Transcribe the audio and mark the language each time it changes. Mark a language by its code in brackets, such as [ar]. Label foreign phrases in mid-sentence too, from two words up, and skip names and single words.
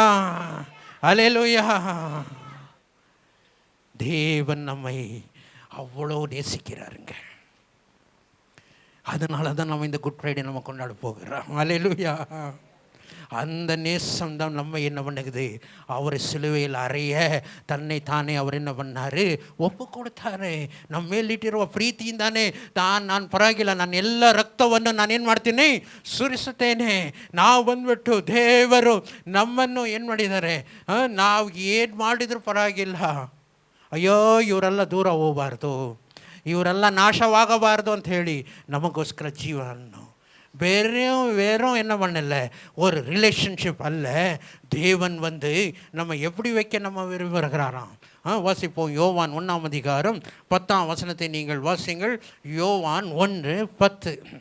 [ta] ஹல்லேலூயா. தேவன் நம்மை அவ்வளோ நேசிக்கிறாருங்க. அதனால தான் நம்ம இந்த குட் ஃப்ரைடே நம்ம கொண்டாட போகிறோம். ஹல்லேலூயா. அந்த நேசம் தான் நம்ம என்ன பண்ணுது, அவர் சிலுவையில் அறைய தன்னை தானே அவர் என்ன பண்ணார், [kn] ಒಪ್ಪು ಕೊಡ್ತಾರೆ. ನಮ್ಮ ಮೇಲಿಟ್ಟಿರುವ ಪ್ರೀತಿಯಿಂದಾನೆ ನಾನು ಪರವಾಗಿಲ್ಲ, ನಾನು ಎಲ್ಲ ರಕ್ತವನ್ನು ನಾನೇನು ಮಾಡ್ತೀನಿ, ಸುರಿಸುತ್ತೇನೆ. ನಾವು ಬಂದ್ಬಿಟ್ಟು ದೇವರು ನಮ್ಮನ್ನು ಏನು ಮಾಡಿದ್ದಾರೆ, ನಾವು ಏನು ಮಾಡಿದರೂ ಪರವಾಗಿಲ್ಲ, ಅಯ್ಯೋ ಇವರೆಲ್ಲ ದೂರ ಹೋಗಬಾರ್ದು, ಇವರೆಲ್ಲ ನಾಶವಾಗಬಾರ್ದು ಅಂತ ಹೇಳಿ [ta] நமக்கோஸ்கர ஜீவன் வேறும் என்ன பண்ணல, ஒரு ரிலேஷன்ஷிப் அல்ல. தேவன் வந்து நம்ம எப்படி வைக்க நம்ம விரும்புகிறாராம். வாசிப்போம். யோவான் 1ஆம் அதிகாரம் 10ஆம் வசனத்தை நீங்கள் வாசிங்கள். யோவான் 1:10.